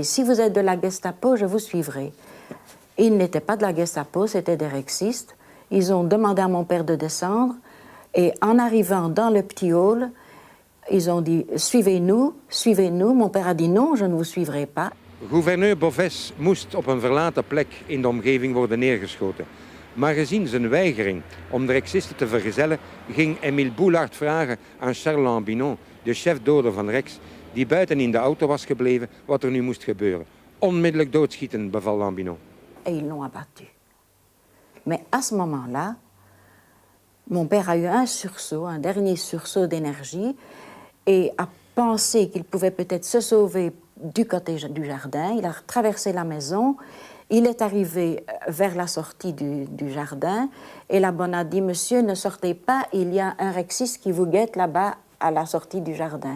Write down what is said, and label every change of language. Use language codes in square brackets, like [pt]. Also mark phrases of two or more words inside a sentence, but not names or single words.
[fr] Si vous êtes de la Gestapo, je vous suivrai. Ils n'étaient pas de la Gestapo, c'était des rexistes. Ils ont demandé à mon père de descendre, et en arrivant dans le petit hall, ils ont dit, suivez-nous, suivez-nous. Mon père a dit, non, je ne vous suivrai pas. [nl] Gouverneur Boves moest op een verlaten plek in de omgeving worden neergeschoten. Maar gezien zijn weigering om de rexisten te vergezellen, ging Émile Boulard vragen aan Charles Lambinon, de chef-doder van Rex, die buiten in de auto was gebleven, wat er nu moest gebeuren. Onmiddellijk doodschieten, beval Lambinon. [fr] Et ils l'ont abattu. Mais à ce moment-là, mon père a eu un sursaut, un dernier sursaut d'énergie, et a pensé qu'il pouvait peut-être se sauver du côté du jardin. Il a traversé la maison. Il est arrivé vers la sortie du jardin et la bonne a dit « Monsieur, ne sortez pas, il y a un rexiste qui vous guette là-bas à la sortie du jardin ».